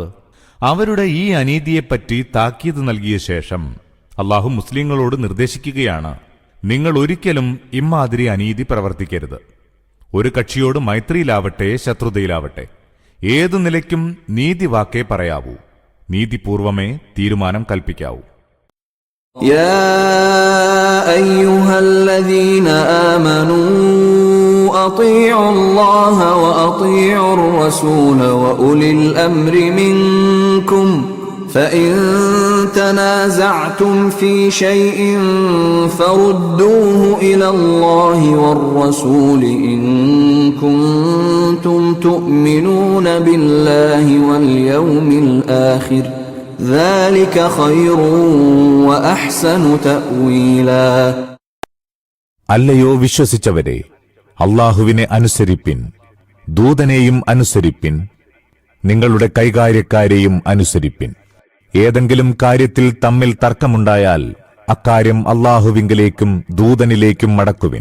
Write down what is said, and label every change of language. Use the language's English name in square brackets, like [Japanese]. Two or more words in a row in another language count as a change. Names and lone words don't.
[Malayalam] അവരുടെ ഈ അനീതിയെപ്പറ്റി താക്കീത് നൽകിയ ശേഷം അല്ലാഹു മുസ്ലിങ്ങളോട് നിർദ്ദേശിക്കുകയാണ്, നിങ്ങൾ ഒരിക്കലും ഇമ്മാതിരി അനീതി പ്രവർത്തിക്കരുത്. ഒരു കക്ഷിയോട് മൈത്രിയിലാവട്ടെ ശത്രുതയിലാവട്ടെ ഏതു നിലയ്ക്കും നീതിവാക്കേ പറയാവൂ, നീതിപൂർവമേ തീരുമാനം കൽപ്പിക്കാവൂ. [Arabic] يا أيها الذين آمنوا أطيعوا الله وأطيعوا الرسول وأولي الأمر منكم فإن تنازعتم في شيء فردوه إلى الله والرسول إن كنتم تؤمنون بالله واليوم الآخر ذلك خير وأحسن تأويلا. [Malayalam] അല്ലയോ വിശ്വസിച്ചവരെ, അല്ലാഹുവിനെ അനുസരിപ്പിൻ, ദൂതനെയും അനുസരിപ്പിൻ, നിങ്ങളുടെ കൈകാര്യക്കാരെയും അനുസരിപ്പിൻ. ഏതെങ്കിലും കാര്യത്തിൽ തമ്മിൽ തർക്കമുണ്ടായാൽ അക്കാര്യം അല്ലാഹുവിങ്കലേക്കും ദൂതനിലേക്കും മടക്കുവിൻ.